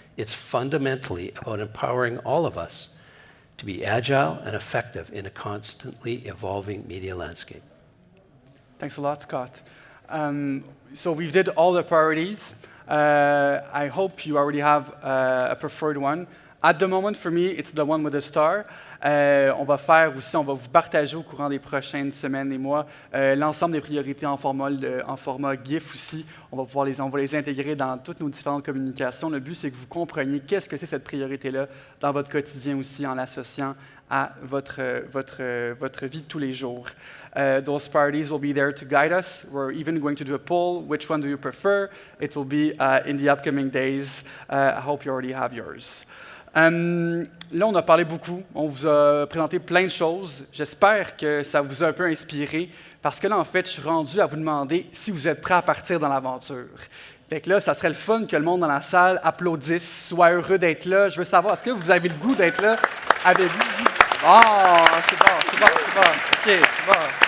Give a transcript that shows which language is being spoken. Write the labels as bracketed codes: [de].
[en] It's fundamentally about empowering all of us to be agile and effective in a constantly evolving media landscape. Thanks a lot, Scott. So we've did all the priorities. I hope you already have a preferred one. At the moment, for me, it's the one with the star. [fr] On va vous partager au courant des prochaines semaines et mois l'ensemble des priorités en format GIF aussi. On va les intégrer dans toutes nos différentes communications. Le but, c'est que vous compreniez qu'est-ce que c'est cette priorité-là dans votre quotidien aussi, en l'associant à votre vie de tous les jours. [en] Those priorities will be there to guide us. We're even going to do a poll. Which one do you prefer? It will be in the upcoming days. I hope you already have yours. [fr] Là, on a parlé beaucoup, on vous a présenté plein de choses. J'espère que ça vous a un peu inspiré, parce que là, en fait, je suis rendu à vous demander si vous êtes prêts à partir dans l'aventure. Fait que là, ça serait le fun que le monde dans la salle applaudisse, soit heureux d'être là. Je veux savoir, est-ce que vous avez le goût d'être là avec vous? Ah, c'est bon. OK, c'est bon.